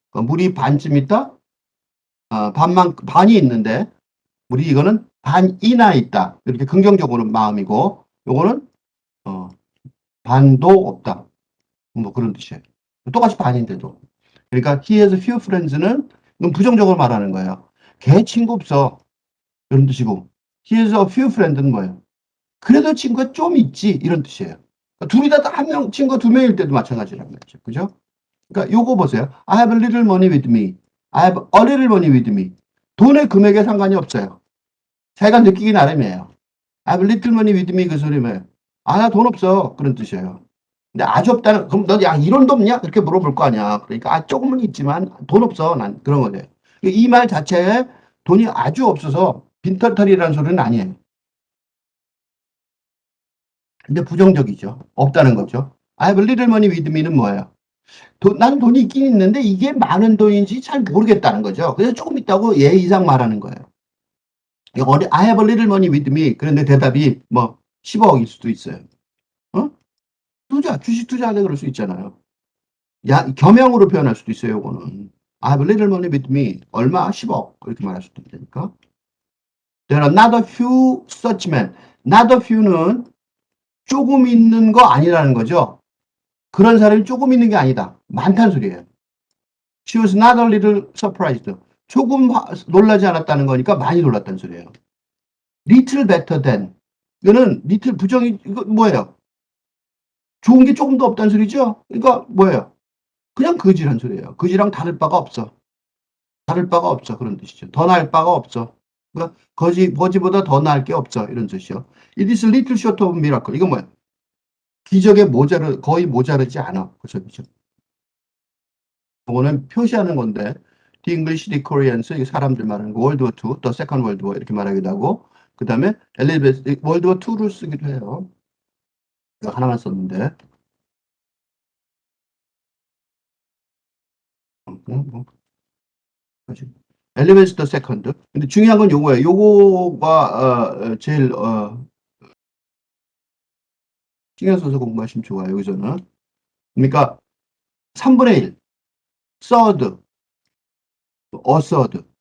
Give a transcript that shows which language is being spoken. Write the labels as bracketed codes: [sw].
[ko] 그러니까 물이 반쯤 있다? 반이 있는데, 물이 이거는 반이나 있다. 이렇게 긍정적으로 마음이고, 요거는, 반도 없다. 뭐 그런 뜻이에요. 똑같이 반인데도. 그러니까, [en] he has few friends [ko] 는 이건 부정적으로 말하는 거예요. 걔 친구 없어. 이런 뜻이고, [en] he has a few friends는 [ko] 뭐예요? 그래도 친구가 좀 있지. 이런 뜻이에요. 둘이 다 한 명, 친구가 두 명일 때도 마찬가지란 말이죠. 그죠? 그러니까 요거 보세요. [en] I have a little money with me. I have a little money with me. [ko] 돈의 금액에 상관이 없어요. 자기가 느끼기 나름이에요. [en] I have a little money with me [ko] 그 소리 뭐예요? 나 돈 없어. 그런 뜻이에요. 근데 아주 없다는, 그럼 너 야, 이론도 없냐? 그렇게 물어볼 거 아니야. 그러니까, 조금은 있지만 돈 없어. 난 그런 거죠. 이 말 자체에 돈이 아주 없어서 빈털터리라는 소리는 아니에요. 근데 부정적이죠. 없다는 거죠. [en] I have a little money with me [ko] 는 뭐예요? 나는 돈이 있긴 있는데 이게 많은 돈인지 잘 모르겠다는 거죠. 그래서 조금 있다고 예 이상 말하는 거예요. [en] I have a little money with me. [ko] 그런데 대답이 뭐 10억일 수도 있어요. 어? 주식 투자하네 그럴 수 있잖아요. 겸양으로 표현할 수도 있어요, 이거는. [en] I have a little money with me. [ko] 얼마? 10억. 그렇게 말할 수도 있으니까. [en] There are not a few such men. Not a few [ko] 는 조금 있는 거 아니라는 거죠. 그런 사람이 조금 있는 게 아니다. 많다는 소리예요. [en] She was not a little surprised. [ko] 조금 놀라지 않았다는 거니까 많이 놀랐다는 소리예요. [en] Little better than. [ko] 이거는 little 부정이, 이거 뭐예요? 좋은 게 조금 더 없다는 소리죠? 그러니까 뭐예요? 그냥 거지란 소리예요. 거지랑 다를 바가 없어. 다를 바가 없어. 그런 뜻이죠. 더 나을 바가 없어. 그러니까 거지보다 더 나을 게 없어. 이런 뜻이죠. [en] It is little short of miracle. [ko] 이건 뭐야? 기적에 거의 모자르지 않아. 그 소리죠. 이거는 표시하는 건데, The English, the Koreans, 이 사람들 말하는 거, World War II, [en] The Second World War [ko] 이렇게 말하기도 하고, 그 다음에 엘리베이터, World War II를 쓰기도 해요. 이거 하나만 썼는데, 뭐, 엘리베이터 세컨드. 근데 중요한 건 요거예요. 요거가 제일 신경 써서 공부하시면 좋아요. 여기서는. 그러니까 3분의 1, third, a third.